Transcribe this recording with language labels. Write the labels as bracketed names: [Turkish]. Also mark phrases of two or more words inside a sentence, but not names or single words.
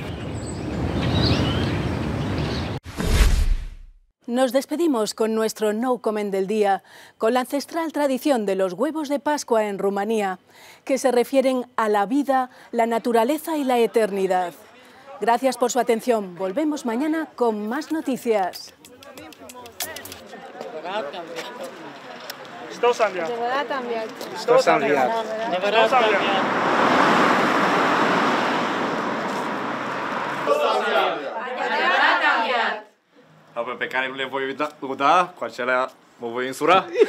[Spanish] Nos despedimos con nuestro No Comment del día, con la ancestral tradición de los huevos de Pascua en Rumanía, que se refieren a la vida, la naturaleza y la eternidad. Gracias por su atención. Volvemos mañana con más noticias. [Romanian] Pe care nu le voi uda, cu acelea mă voi însura.